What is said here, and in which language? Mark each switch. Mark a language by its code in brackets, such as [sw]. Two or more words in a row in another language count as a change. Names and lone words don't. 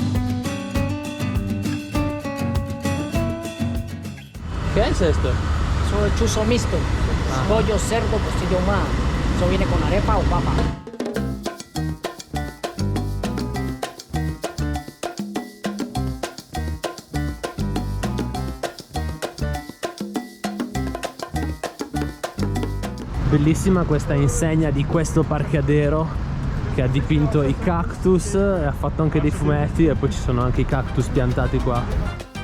[es] ¿Qué es esto? Son el chuzo mixto. Pollo, cerdo, costilla ahumada. Eso viene con arepa o papa. [it] Bellissima questa insegna di questo parchiadero che ha dipinto i cactus e ha fatto anche dei fumetti, e poi ci sono anche i cactus piantati qua.